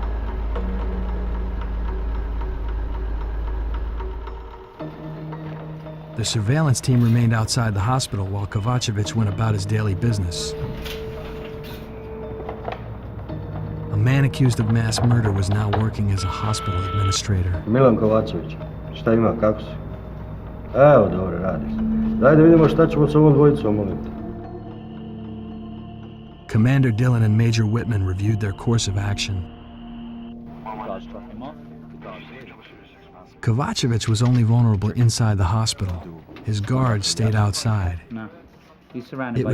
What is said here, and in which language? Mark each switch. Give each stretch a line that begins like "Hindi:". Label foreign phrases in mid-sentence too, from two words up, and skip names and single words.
English: The surveillance team remained outside the hospital while Kovacevic went about his daily business. A man accused of mass murder was now working as a hospital administrator.
Serbian: Milan Kovacević, šta ima, kako si? Evo, dobro radiš. Daj da vidimo šta ćemo s ovom dvojicom, molim te.
English: Commander Dillon and Major Whitman reviewed their course of action. Kovacevic was only vulnerable inside the hospital. His guards stayed outside. No. He's surrounded It